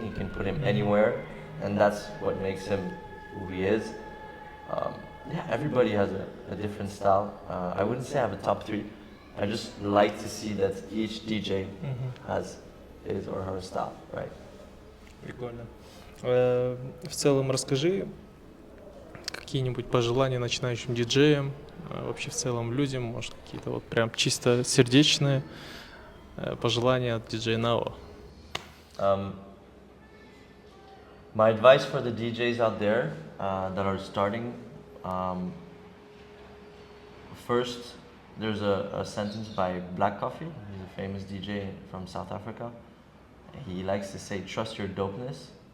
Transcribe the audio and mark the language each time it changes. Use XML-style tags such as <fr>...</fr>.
<en>He can put him anywhere, and that's what makes him who he is. Everybody has a different style. I wouldn't say I have a top 3. I just like to see that each DJ has his or her style, right?</en> <ru>Прикольно. В целом расскажи какие-нибудь пожелания начинающим диджеям, вообще в целом людям, может какие-то вот прям чисто сердечные пожелания от DJ NAO.</ru> <en>My advice for the DJs out there that are starting, first, there's a sentence by Black Coffee. He's a famous DJ from South Africa. He likes to say, trust your dopeness.</en>